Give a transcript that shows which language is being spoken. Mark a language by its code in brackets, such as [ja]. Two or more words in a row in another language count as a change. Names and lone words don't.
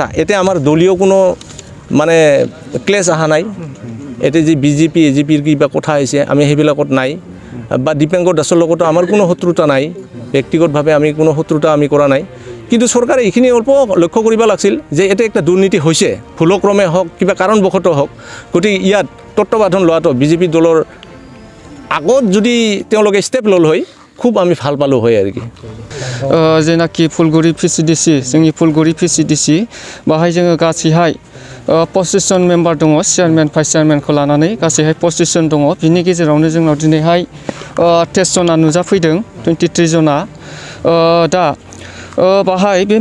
[as] এতিয়া আমাৰ দলীয় কোনো মানে ক্লেছ অহা নাই এতিয়া যে বিজেপি এজিপিৰ কিবা কথা আহিছে আমি সেইবিলাকত নাই বা দীপেংকৰ দাসৰ লগতো আমাৰ কোনো শত্ৰুতা নাই ব্যক্তিগতভাৱে আমি কোনো শত্ৰুতা আমি কৰা নাই কিন্তু চৰকাৰে এইখিনি অল্প লক্ষ্য কৰিব লাগিছিল যে এটা একটা দুৰ্নীতি হৈছে ভুলক্ৰমে হওক কিবা কাৰণবশতঃ হওক গতিকে ইয়াত তত্ত্বাৱধান লোৱাটো বিজেপি দলৰ আগত যদি তেওঁলোকে ষ্টেপ ল'ল হয় খুব আমি ভাল পালোঁ হয় আৰু কি [brx] जेनाखि फुलगुरि पिसिडिसि जोंनि फुलगुरि पिसिडिसि बाहाय जोङो गासैहाय 25 जन मेम्बार दङ [en] chairman vice chairman [brx] लानानै गासैहाय 25 जन दङ बिनि गेजेरावनो जोंनाव दिनैहाय 23 जना नुजाफैदों 23 जना दा बाहाय बे